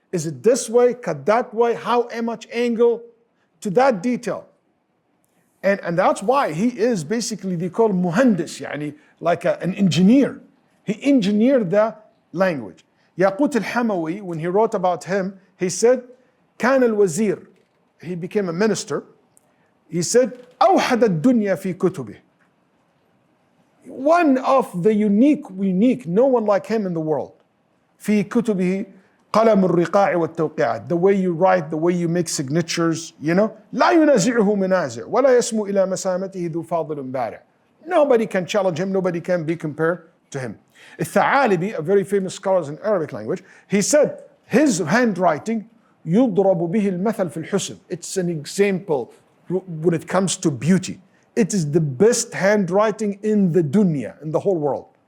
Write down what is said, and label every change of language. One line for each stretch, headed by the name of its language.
English: Is it this way, cut that way, how much angle, to that detail. And that's why he is basically, they call muhandis,
Arabic: يعني
English: like an engineer. He engineered the language. Yaqut al-Hamawi, when he wrote about him, he said,
Arabic: كان الوزير,
English: he became a minister. He said,
Arabic: أوحد الدنيا في كتبه.
English: One of the unique, no one like him in the world.
Arabic: في كتبه قلم الرقاع والتوقيعات.
English: The way you write, the way you make signatures, you know.
Arabic: لا ينازعه منازع ولا يسمو إلى مسامته ذو فاضل بارع.
English: Nobody can challenge him, nobody can be compared to him. الثعالبي, a very famous scholar in Arabic language, he said his handwriting
Arabic: يضرب به المثل في الحسن.
English: It's an example when it comes to beauty. It is the best handwriting in the dunya, in the whole world.